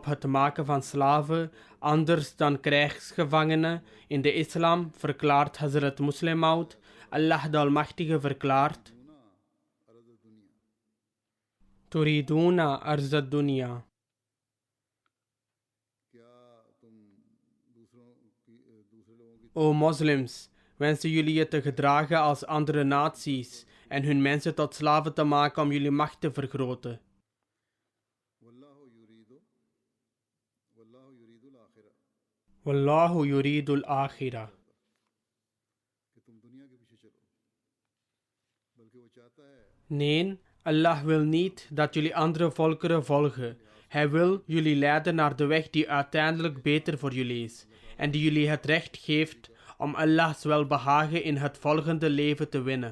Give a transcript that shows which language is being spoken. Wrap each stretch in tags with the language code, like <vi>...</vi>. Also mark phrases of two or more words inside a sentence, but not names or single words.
<nl>het maken van slaven, anders dan krijgsgevangenen, in de islam verklaart Hazrat Muslim Maud, Allah de Almachtige verklaart:</nl> <ar>تريدون عرض الدنيا.</ar> <nl>O moslims, wensen jullie je te gedragen als andere naties en hun mensen tot slaven te maken om jullie macht te vergroten.</nl> <ar>والله يريد الآخرة.</ar> <nl>Nee, Allah wil niet dat jullie andere volkeren volgen. Hij wil jullie leiden naar de weg die uiteindelijk beter voor jullie is en die jullie het recht geeft om Allah's welbehagen in het volgende leven te winnen.</nl>